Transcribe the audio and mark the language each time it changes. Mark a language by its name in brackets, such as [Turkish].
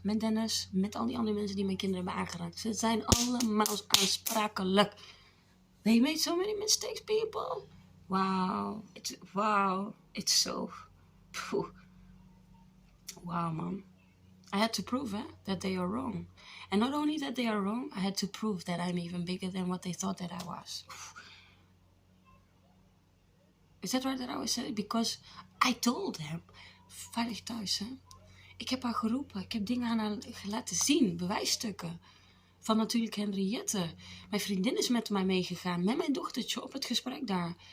[Dutch] Met Dennis, met al die andere mensen die mijn kinderen hebben aangeraakt. Ze zijn allemaal aansprakelijk. [English] They made so many mistakes, people. Wow. It's so... Wow, man. I had to prove that they are wrong. And not only that they are wrong, I had to prove that I'm even bigger than what they thought that I was. Is that right that I always said it? Because I told them, veilig thuis, hè? [Dutch] Ik heb haar geroepen. Ik heb dingen aan haar laten zien. Bewijsstukken. Van natuurlijk Henriette. Mijn vriendin is met mij meegegaan. Met mijn dochtertje op het gesprek daar.